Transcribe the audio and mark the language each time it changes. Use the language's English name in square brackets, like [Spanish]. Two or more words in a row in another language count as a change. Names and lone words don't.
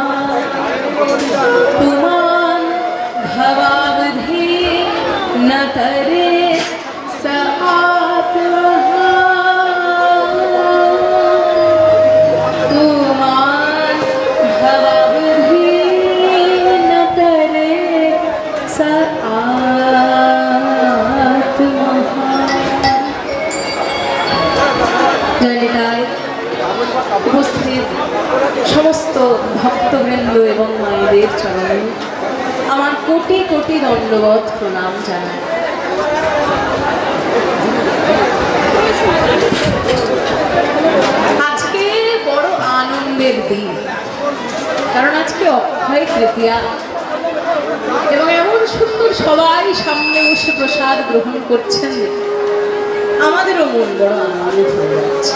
[Sanskrit] पुमान् भवावधि न तरे स आत्मः तुमान् भवावधि न तरे स आत्मः। [Bangla] উপস্থিত সমস্ত ভক্তবৃন্দ এবং মায়েদের চরণে আমার কোটি কোটি দণ্ডবত প্রণাম জানাই। আজকে বড় আনন্দের দিন, কারণ আজকে অক্ষয় তৃতীয়া এবং এমন সুন্দর সবাই সামনে বসে প্রসাদ গ্রহণ করছেন, আমাদেরও মন বড় আনন্দিত হয়ে যাচ্ছে।